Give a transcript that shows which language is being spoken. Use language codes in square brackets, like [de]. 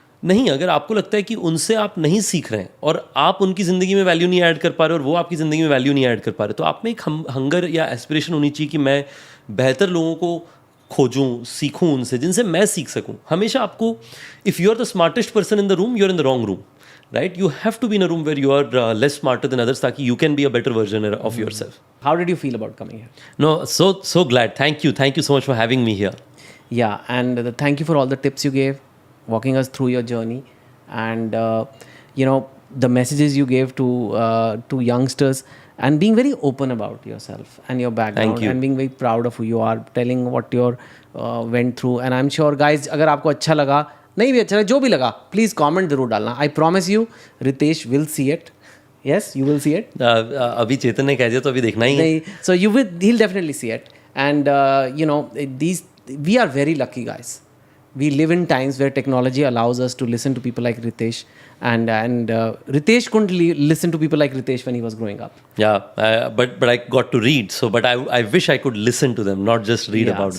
[hi] नहीं, अगर आपको लगता है कि उनसे आप नहीं सीख रहे हैं और आप उनकी ज़िंदगी में वैल्यू नहीं ऐड कर पा रहे और वो आपकी ज़िंदगी में वैल्यू नहीं ऐड कर पा रहे, तो आप में एक हंगर या एस्पिरेशन होनी चाहिए कि मैं बेहतर लोगों को खोजूं, सीखूं उनसे, जिनसे मैं सीख सकूं. [en] हमेशा आपको, if you are the smartest person in the room, you are in the wrong room. Right? You have to be in a room where you are less smarter than others, [hi] ताकि [en] you can be a better version of yourself. How did you feel about coming here? No, so glad. Thank you so much for having me here. Yeah, and thank you for all the tips you gave, walking us through your journey, and the messages you gave to youngsters, and being very open about yourself and your background. And being very proud of who you are, telling what you went through. And I'm sure guys, [hi] अगर आपको अच्छा लगा, नहीं भी अच्छा लगा, जो भी लगा, प्लीज़ कमेंट जरूर डालना. [en] I promise you Ritesh will see it. Yes, you will see it. [hi] अभी चेतन ने कह दिया तो अभी देखना ही है. [en] नहीं, so you will, he will definitely see it. And these, we are very lucky guys. We live in times where technology allows us to listen to people like Ritesh, and Ritesh couldn't listen to people like Ritesh when he was growing up. Yeah, but I got to read, so but I wish I could listen to them, not just read about them.